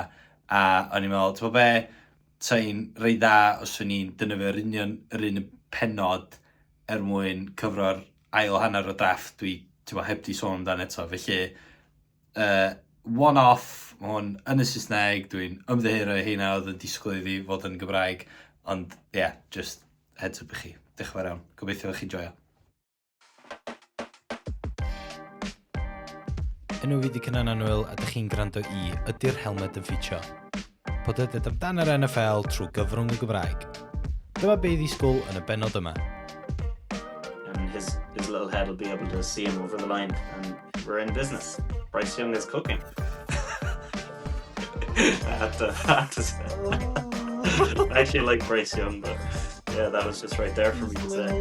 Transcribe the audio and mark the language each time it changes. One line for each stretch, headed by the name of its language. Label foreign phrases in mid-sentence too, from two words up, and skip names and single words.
Welsh: A o'n i'n meddwl, ti'n be, sa'n rei dda os o'n i'n dynnu yr un pennod mwyn cyfro'r ail hanner o drafft dwi heb di sôn amdano eto. Felly, one-off, mae hwn yn y Saesneg, dwi'n ymddiheuro heina oedd yn disgwyl iddi fod yn Gymraeg, ond
English: just heads up
Welsh: i chi. Diolch yn fawr iawn. Gobeithio chi'n joio. Enw fi di Cynan Anwyl a ydych chi'n gwrando i Ydy'r Helmed yn Ffitio. Podlediad amdan yr NFL trwy gyfrwng y Gymraeg. Dyma be i ddisgwyl yn y bennod yma.
English: And his little head will be able to see him over the line, and we're in business. Bryce Young is cooking. I had to say. I actually like Bryce Young, but yeah, that was just right there for me to say.